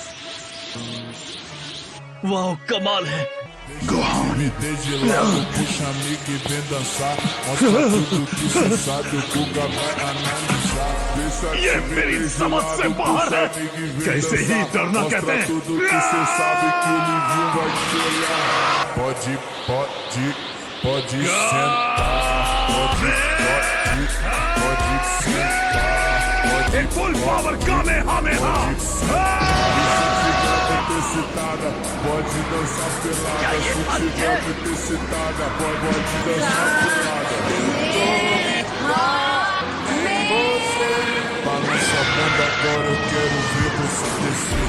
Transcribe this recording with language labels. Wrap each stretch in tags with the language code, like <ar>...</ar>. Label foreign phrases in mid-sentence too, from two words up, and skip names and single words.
<hi>वाह, कमाल है।</hi> <pt>Me desde logo, puxa amigo e vem dançar. Mostra tudo que cê sabe, o Guga vai analisar. Deixa</pt> <hi>ये मेरी समझ से बाहर है। कैसे ही डरना कहते हैं।</hi> <pt>tudo que cê sabe que o Livinho vai te olhar. Pode sentar. Pode sentar.</pt> <hi>एक फुल पावर कामेहामेहा।</hi> <pt>Excitada, pode dançar pelada. Se tiver muito excitada, pode dançar pelada. Balança a bunda agora, eu quero ver você descer.</pt>